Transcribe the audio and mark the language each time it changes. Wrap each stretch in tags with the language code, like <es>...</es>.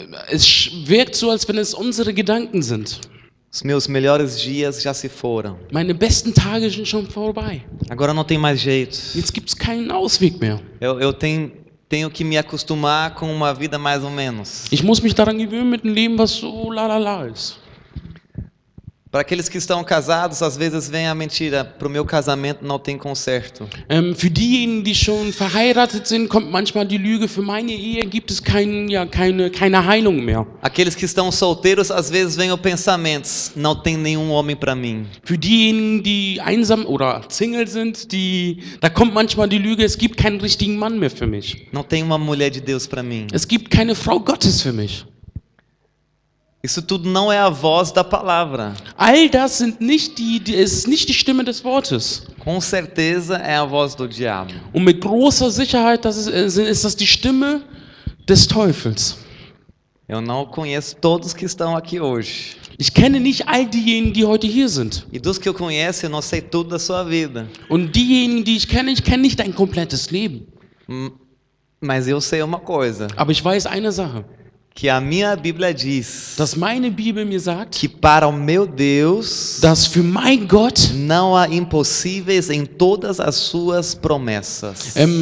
<de>Es wirkt so, als wenn es unsere Gedanken sind.</de> <pt>Os meus melhores dias já se foram.</pt> <de>Meine besten Tage sind schon vorbei.</de> <pt>Agora não tem mais jeito.</pt> <de>Jetzt gibt es keinen Ausweg mehr.</de> <pt>Eu tenho tenho que me acostumar com uma vida mais ou menos.</pt> <de>Ich muss mich daran gewöhnen mit einem Leben, was so la la la ist.</de> <pt>Para aqueles que estão casados, às vezes vem a mentira, para o meu casamento não tem conserto.</pt> <de>Für diejenigen, die schon verheiratet sind, kommt manchmal die Lüge, für meine Ehe gibt es keine Heilung mehr.</de> <pt>Aqueles que estão solteiros, às vezes vem o pensamento, não tem nenhum homem para mim.</pt> <de>Für diejenigen, die einsam oder Single sind, da kommt manchmal die Lüge, es gibt keinen richtigen Mann mehr für mich.</de> <pt>Não tem uma mulher de Deus para mim.</pt> <de>Es gibt keine Frau Gottes für mich.</de> <pt>Isso tudo não é a voz da palavra.</pt> <de>All das ist nicht die Stimme des Wortes.</de> <pt>Com certeza é a voz do diabo.</pt> <de>Und mit großer Sicherheit ist das die Stimme des Teufels.</de> <pt>Eu não conheço todos que estão aqui hoje.</pt> <de>Ich kenne nicht all diejenigen, die heute hier sind.</de> <pt>E dos que eu conheço, eu não sei tudo da sua vida.</pt> <de>Und diejenigen, die ich kenne nicht dein komplettes Leben.</de> <pt>Mas eu sei uma coisa.</pt> <de>Aber ich weiß eine Sache.</de> <pt>Que a minha Bíblia diz</pt> <de>Dass meine Bibel mir sagt,</de> <pt>que para o meu Deus</pt> <de>dass für mein Gott</de> <pt>não há impossíveis em todas as suas promessas.</pt>